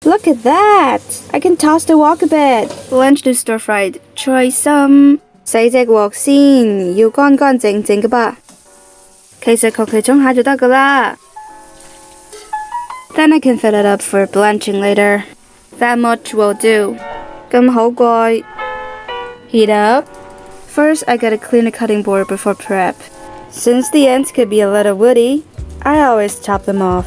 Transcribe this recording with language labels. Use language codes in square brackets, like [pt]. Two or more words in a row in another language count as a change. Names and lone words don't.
[en] Look at that! I can toss the wok a bit. Blanch the stir-fried choy some. [yue] 洗隻鑊先，要乾乾淨淨㗎噃。其實求其沖下就得㗎啦。 [en] Then I can fill it up for blanching later. That much will do. [yue] 咁好貴。 [en] Heat up. First, I gotta clean the cutting board before prep. Since the ends could be a little woody, I always chop them off.